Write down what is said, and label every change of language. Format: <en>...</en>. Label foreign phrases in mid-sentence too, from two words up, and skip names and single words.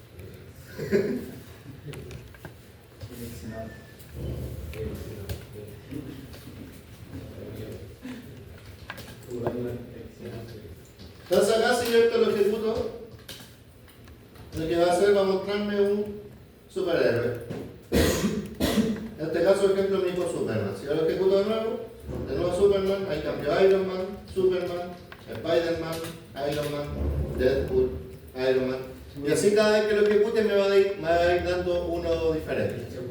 <es>Entonces acá, si yo esto lo ejecuto, lo que va a hacer va a mostrarme un superhéroe. En este caso, por ejemplo, mi hijo Superman. Si yo lo ejecuto de nuevo Superman, ahí cambio Iron Man, Superman, Spider-Man, Iron Man, Deadpool, Iron Man. Y así cada vez que lo ejecute me va a ir dando uno diferente.</es>